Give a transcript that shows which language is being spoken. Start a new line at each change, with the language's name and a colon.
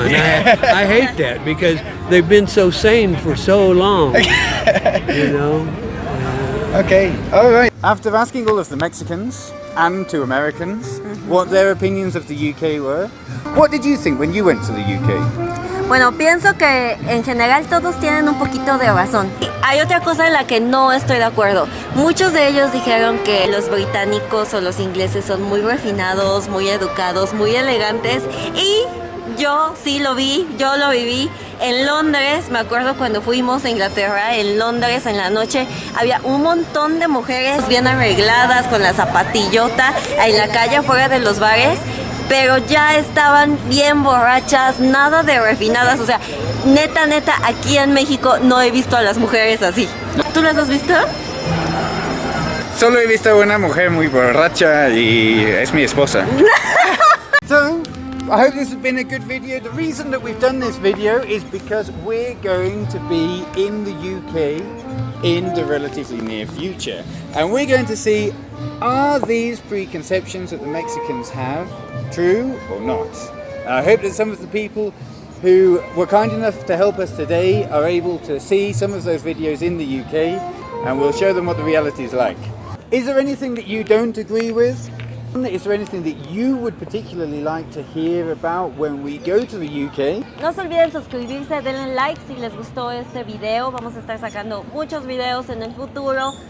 English: And I hate that because they've been so sane for so long, you know. Okay, all right. After asking all of the Mexicans and 2 Americans what their opinions of the UK were, what did you think when you went to the UK?
Spanish: Bueno, pienso que en general todos tienen un poquito de razón. Hay otra cosa en la que no estoy de acuerdo. Muchos de ellos dijeron que los británicos o los ingleses son muy refinados, muy educados, muy elegantes y yo sí lo vi, yo lo viví. En Londres, me acuerdo cuando fuimos a Inglaterra, en Londres en la noche había un montón de mujeres bien arregladas con la zapatillota en la calle afuera de los bares, pero ya estaban bien borrachas, nada de refinadas, o sea, neta, aquí en México no he visto a las mujeres así. ¿Tú las has visto? Solo he visto a una mujer muy borracha y es mi esposa.
English: So, I hope this has been a good video. The reason that we've done this video is because we're going to be in the UK in the relatively near future. And we're going to see, are these preconceptions that the Mexicans have true or not? I hope that some of the people who were kind enough to help us today are able to see some of those videos in the UK and we'll show them what the reality is like. Is there anything that you don't agree with? Is there anything that you would particularly like to hear about when we go to the UK?
Spanish: No se olviden suscribirse, denle like si les gustó este video. Vamos a estar sacando muchos videos en el futuro.